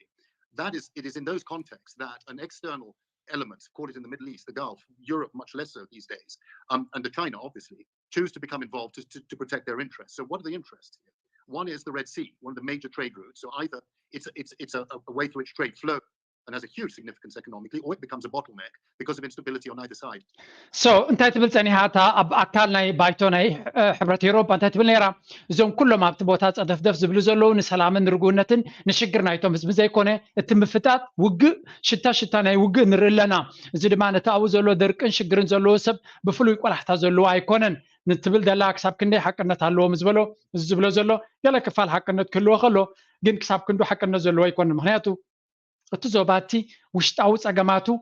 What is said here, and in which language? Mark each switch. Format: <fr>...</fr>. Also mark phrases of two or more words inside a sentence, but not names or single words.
<en>It is in those contexts that an external elements, call it in the Middle East, the Gulf, Europe much less so these days, and the China obviously, choose to become involved to protect their interests. So what are the interests here? One is the Red Sea, one of the major trade routes. So either it's a way through which trade flows and has a huge significance economically, or it becomes a bottleneck because of instability on either side.</en> <ti>So እንታይ ትብል ፀኒሓታ ኣብ ኣካል ናይ ባይቶ ናይ ሕብረት ኤውሮፓ እንታይ ትብል ነይራ እዞም ኩሎም ኣብቲ ቦታ ፀደፍደፍ ዝብሉ ዘለዉ ንሰላምን ንርጉነትን ንሽግር ናይቶም ህዝቢ ዘይኮነ እቲ ምፍታት ውግእ ሽታ ናይ ውግእ ንርኢ ኣለና እዚ ድማ ነቲ ኣብኡ ዘሎ ደርቅን ሽግርን ዘለዎ ሰብ ብፍሉይ ቆላሕታ ዘለዎ ኣይኮነን ንትብል ደላ ክሳብ ክንደይ ሓቅነት ኣለዎም ዝበሎ እዚ ዝብሎ ዘሎ ገለ ክፋል ሓቅነት ክህልዎ ከሎ ግን ክሳብ ክንዱ ሓቅነት ዘለዎ ኣይኮነን ምክንያቱ እቲ ዞባቲ ውሽጣዊ ፀገማቱ</ti>